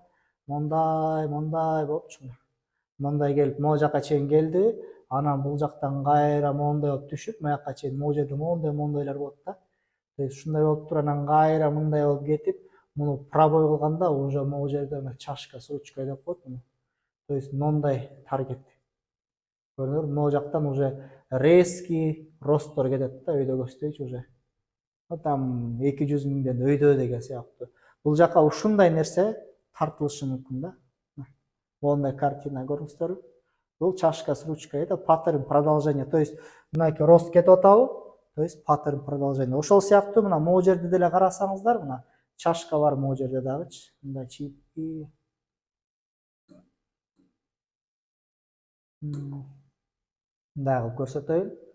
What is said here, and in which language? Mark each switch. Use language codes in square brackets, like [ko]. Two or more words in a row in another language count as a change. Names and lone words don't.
[ky] Мондай болупчу. Мондай келип, могу жака чейин келди, анан бул жактан кайра мондай болуп түшүп, маяка чейин могу жерде мондайлар болот да. [ru] То есть [ky] ушундай болуп туруп, анан кайра мындай болуп кетип, муну пробой кылганда уже могу жерде [ru] чашка с ручкой [ky] деп коет муну. [ru] То есть [ky] мондай таргет. Көрдүңөрбү, могу жактан уже резкий росттор кетет да, өйдөгөстөйчү уже. Там 200 миңден өйдө деген сыяктуу. Бул жака ушундай нерсе тартылышы мүмкүн да. Мондай картина көрүңүздөрбү? [ru] Бул чашка с ручкой, это паттерн продолжение. То есть [ky] мынакей рост кетип атабы? [ru] То есть паттерн продолжение. [ky] Ошол сыяктуу мына могу жерде деле карасаңыздар, мына чашка бар могу жерде дагычы. Мындай чийипти. Дагы көрсөтөйүн.